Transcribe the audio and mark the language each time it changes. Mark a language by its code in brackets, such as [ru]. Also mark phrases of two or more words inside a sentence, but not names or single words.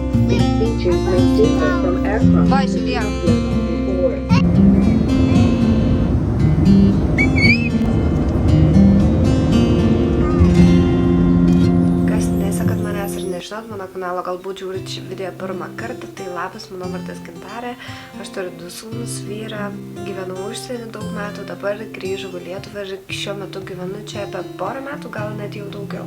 [en] These features may differ from aircraft [lt] Vai, Julia. [en] before. [lt] Kas nesekat manęs ir nežinot mano kanalo, galbūt žiūrit šį video pirmą kartą, tai labas, mano vardas Gintarė. Aš turiu 2 sūnus, vyrą, gyvenau užsienį daug metų, dabar grįžau į Lietuvą ir šiuo metu gyvenu čia apie porą metų, gal net jau daugiau.